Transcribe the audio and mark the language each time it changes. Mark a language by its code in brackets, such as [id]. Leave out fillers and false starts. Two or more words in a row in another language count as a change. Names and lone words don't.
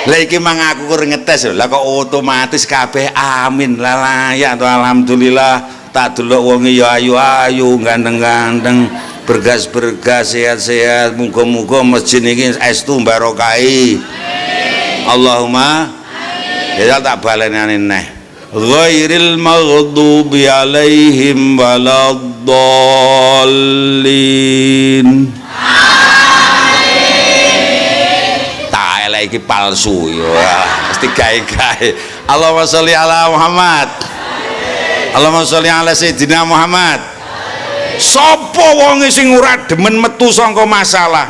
[jv] Lah iki mang aku kur ngetes lho. Lah kok otomatis kabeh amin. Lah layak to alhamdulillah. Tak delok wong ya ayu-ayu ganteng-ganteng bergas-bergas sehat-sehat muga-muga masjid niki estu barokahi Allahumma ya tak baleni neh [ar] غير المغضوب عليهم [jv] waladdallin tak elek iki palsu ya mesti gawe-gawe [ar] اللهم صل على محمد اللهم صل على سيدنا محمد. [jv] Sopo wonge sing ora demen metu saka masalah?